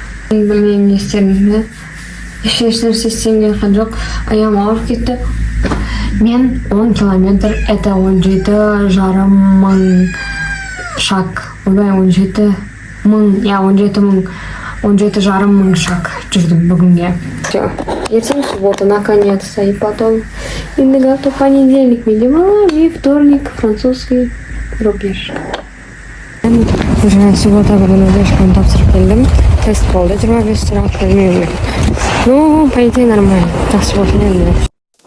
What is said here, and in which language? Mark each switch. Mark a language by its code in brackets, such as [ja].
[kk] Білмеймін не істерімді. Ешнәрсе істемеген қан жоқ. Аяғым ауырып кетті. Мен 10 километр, [ru] это [kk] 17,5 мың шаг. Ойбай, 17 мың, 17,5 мың шаг жүрдім бүгінге. [ru] Все. [kk] Ертең [ru] суббота, наконец-то. И потом, то понедельник, [kk] менде бала, [ru] и вторник, французский рубеж. [kk] Уже суббота күні рубежканы тапсырып келдім. Тест болды, 25 сұрақ білмеймін. [ru] Ну, по идее, нормально. [kk] Жақсы болсын енді.